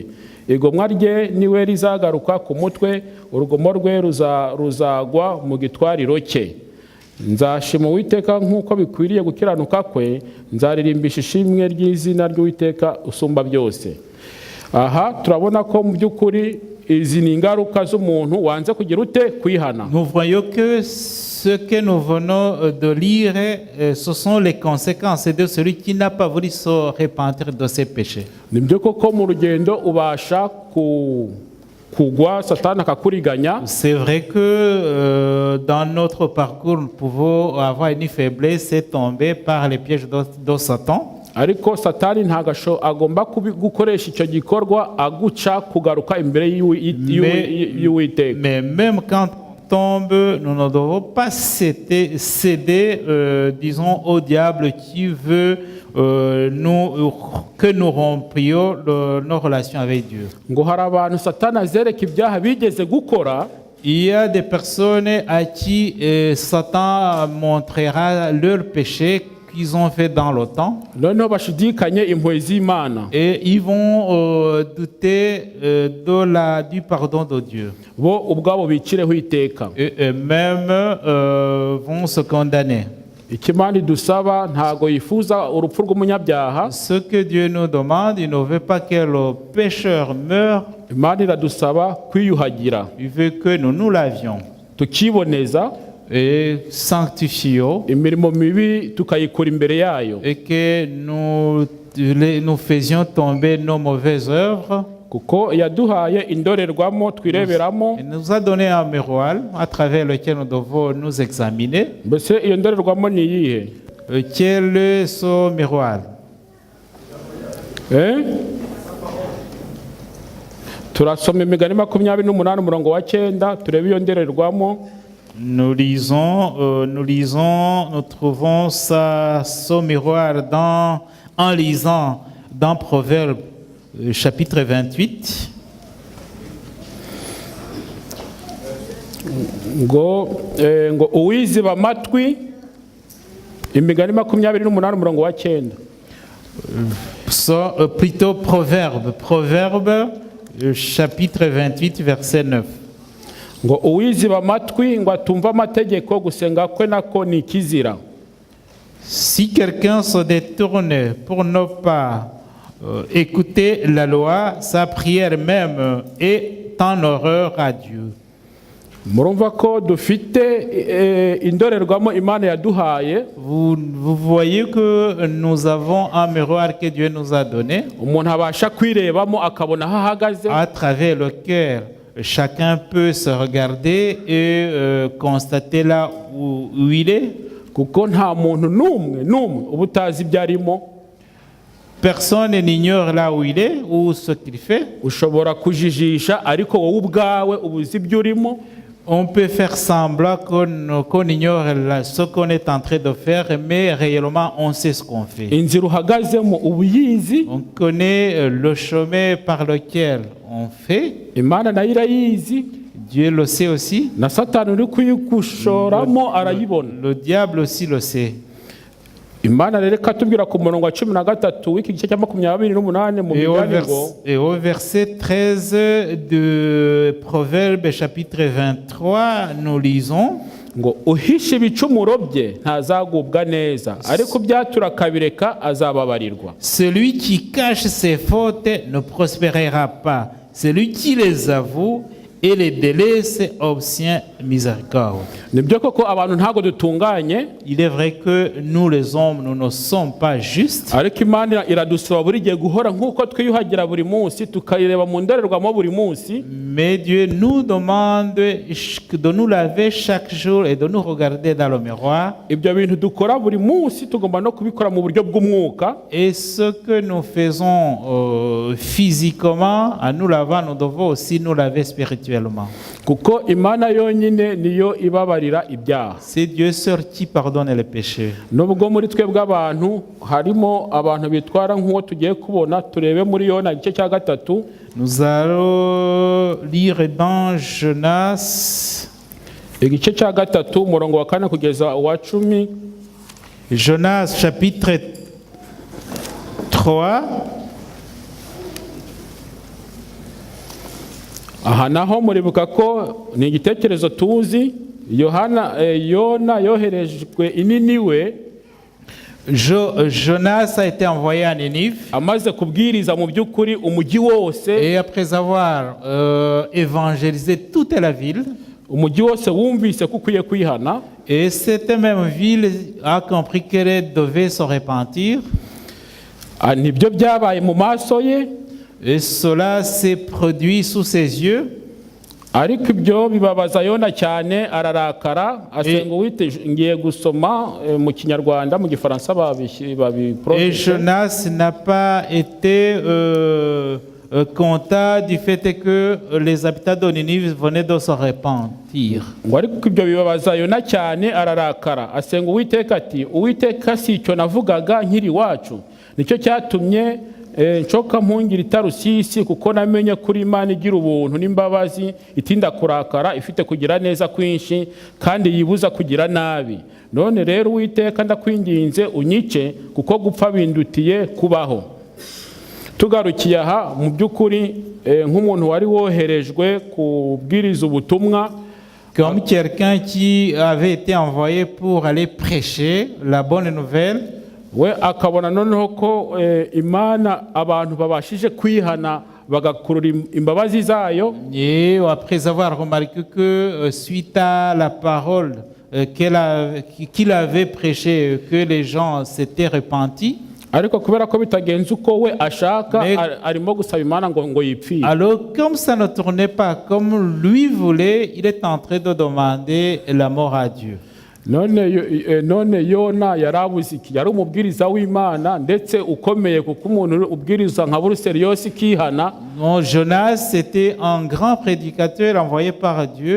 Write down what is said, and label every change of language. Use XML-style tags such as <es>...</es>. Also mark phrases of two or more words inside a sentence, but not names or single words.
<rw>Igomwa rye niwe rizagaruka ku mutwe, urugomo rwe ruzagwa mu gitwariro cye. Nzashima Uwiteka nk'uko bikwiriye gukiranuka kwe, nzaririmbisha ishimwe ry'izina ry'Uwiteka usumba byose. aha turabona ko mu by'ukuri izi ni ingaruka z'umuntu wanze kugira ute kwihana.</rw> <fr>Nous voyons que ce que nous venons de lire, ce sont les conséquences de celui qui n'a pas voulu se repentir de ses péchés.</fr> <rw>Ni byo koko mu rugendo ubasha kugwa satani akakuriganya.</rw> <fr>C'est vrai que dans notre parcours, nous pouvons avoir une faiblesse et tomber par les pièges de Satan.</fr> <rw>Ariko satani ntagasho agomba gukoresha icyo gikorwa aguca kugaruka imbere y'Uwiteka.</rw> <fr>Mais même quand on tombe, nous ne devons pas céder, disons, au diable qui veut que nous rompions nos relations avec Dieu.</fr> <rw>Ngo hari abantu satani azereka ibyaha bigeze gukora.</rw> <fr>Il y a des personnes à qui Satan montrera leurs péchés qu'ils ont fait dans le temps.</fr> <rw>Noneho bashidikanye impuhwe z'Imana.</rw> <fr>Et ils vont douter du pardon de Dieu.</fr> <rw>Bo ubwabo bicireho iteka.</rw> <fr>Et eux-mêmes vont se condamner.</fr> <rw>Ikimana idusaba ntago yifuza urupfu rw'umunyabyaha.</rw> <fr>Ce que Dieu nous demande, il ne veut pas que le pécheur meure.</fr> <rw>Imana iradusaba kwiyuhagira.</rw> <fr>Il veut que nous lavions.</fr> <rw>Tukiboneza</rw> <fr>et sanctifions</fr> <rw>imirimo mibi tukayikora imbere yayo.</rw> <fr>Et que nous faisions tomber nos mauvaises œuvres.</fr> <rw>Kuko yaduhaye indorerwamo twireberamo.</rw> <fr>Il nous a donné un miroir à travers lequel nous devons nous examiner.</fr> <rw>Mbese iyo ndorerwamo ni iyihe?</rw> <fr>Quel est ce miroir?</fr> <rw>Turasoma Imigani 28 umurongo wa 9 turebe iyo ndorerwamo.</rw> <fr>Nous trouvons ce miroir en lisant dans Proverbes chapitre 28.</fr> <rw>Ngo uwiziba amatwi Imigani 28 umurongo wa 9.</rw> <fr>Plutôt Proverbe chapitre 28 verset 9.</fr> <rw>Ngo uwiziba amatwi ngo atumva amategeko gusenga kwe nako ni kizira.</rw> <fr>Si quelqu'un se détourne pour ne pas écouter la loi, sa prière même est en horreur à Dieu.</fr> <rw>Murumva ko dufite indorerwamo Imana yaduhaye.</rw> <fr>Vous voyez que nous avons un miroir que Dieu nous a donné.</fr> <rw>Umuntu abasha kwirebamo akabona aho ahagaze.</rw> <fr>À travers lequel chacun peut se regarder et constater là où il est.</fr> <rw>Kuko nta muntu n'umwe ubutazi ibyarimo.</rw> <fr>Personne n'ignore là où il est ou ce qu'il fait.</fr> <rw>Ushobora kujijisha ariko wowe ubwawe ubuzi ibyo urimo.</rw> <fr>On peut faire semblant qu'on ignore ce qu'on est en train de faire, mais réellement on sait ce qu'on fait.</fr> <rw>Inzira uhagazemo ubuyizi.</rw> <fr>On connaît le chemin par lequel on fait.</fr> <rw>Imana nayo irayizi.</rw> <fr>Dieu le sait aussi.</fr> <rw>Na Satani uri kuyigushoramo arayibona.</rw> <fr>Le diable aussi le sait.</fr> <rw>Imana rero katubwira ku murongo wa 13 w'iki gice cya 28 mu Migani ngo.</rw> <fr>Et au verset 13 de Proverbe chapitre 23 nous lisons</fr> <rw>ngo uhishe ibicumuro bye ntazagubwa neza ariko byatura akabireka azababarirwa.</rw> <fr>Celui qui cache ses fautes ne prospérera pas. Celui qui les avoue et les délaisse obtient miséricorde.</fr> <rw>Nibyo koko abantu ntago dutunganye.</rw> <fr>Il est vrai que nous les hommes nous ne sommes pas justes.</fr> <rw>Ariko Imana iradusaba buri gihe guhora nkuko twiyuhagira buri munsi tukayireba mu ndorerwamo buri munsi.</rw> <fr>Mais Dieu nous demande de nous laver chaque jour et de nous regarder dans le miroir.</fr> <rw>Ibyo bintu dukora buri munsi tugomba no kubikora mu buryo bw'umwuka.</rw> <fr>Et ce que nous faisons physiquement en nous lavant, nous devons aussi nous laver spirituellement.</fr> <rw>Kuko Imana yonyine niyo ibabarira ibyaha.</rw> <fr>C'est Dieu seul qui pardonne les péchés.</fr> <rw>Nubwo muri twebwe abantu harimo abantu bitwara nk'uwo tugiye kubona turebe muri Yona igice cya 3.</rw> <fr>Nous allons lire dans Jonas</fr> <rw>igice cya 3 umurongo wa 4 kugeza wa 10.</rw> <fr>Jonas chapitre 3.</fr> <rw>Aha naho muribuka ko ni igitekerezo tuzi Yona yoherejwe ininiwe</rw> <fr>Jonas a été envoyé à Ninive</fr> <rw>amaze kubwiriza mu by'ukuri umujyi wose,</rw> <fr>et après avoir évangélisé toute la ville,</fr> <rw>umujyi wose wumvise ko ukwiye kwihana,</rw> <fr>et cette même ville a compris qu'elle devait se repentir,</fr> <rw>nibyo byabaye mu maso ye,</rw> <fr>et cela s'est produit sous ses yeux.</fr> <rw>ariko ibyo bibabaza Yona cyane, ararakara asenga Uwiteka. Ngiye gusoma mu Kinyarwanda, mu Gifaransa Et babiproduire.</rw> <fr>Jonas n'a pas été content du fait que les habitants de Ninive venaient de se repentir.</fr> <rw>Ngo ariko ibyo bibabaza Yona cyane, ararakara asenga Uwiteka ati, Uwiteka, si icyo navugaga nkiri iwacu, nicyo cyatumye nshoka mpungira i Tarusisi, kuko namenye kuri Imana igira ubuntu n'imbabazi, itinda kurakara, ifite kugira neza kwinshi, kandi yibuza kugira nabi. None rero Uwiteka, ndakwinginze unyice, kuko gupfa bindutiye kubaho. Tugarukiye aha, mu by'ukuri nk'umuntu wari woherejwe kubwiriza ubutumwa,</rw> <fr>Comme quelqu'un qui avait été envoyé pour aller prêcher la bonne nouvelle,</fr> <rw>we akabona noneho ko Imana abantu babashije kwihana bagakurura imbabazi zayo,</rw> <fr>et après avoir remarqué que suite à la parole qu'il avait prêchée, que les gens s'étaient repentis,</fr> <rw>ariko kubera ko bitagenze uko we ashaka, arimo gusaba Imana ngo yipfire.</rw> <fr>alors comme ça ne tournait pas comme lui voulait, il est en train de demander la mort à Dieu.</fr> <rw>none Yona yarabuze iki? Yari umubwiriza w'Imana ndetse ukomeye, kuko umuntu ubwiriza nka Buruseli yose ikihana.</rw> <fr>Non, Jonas était un grand prédicateur envoyé par Dieu.</fr>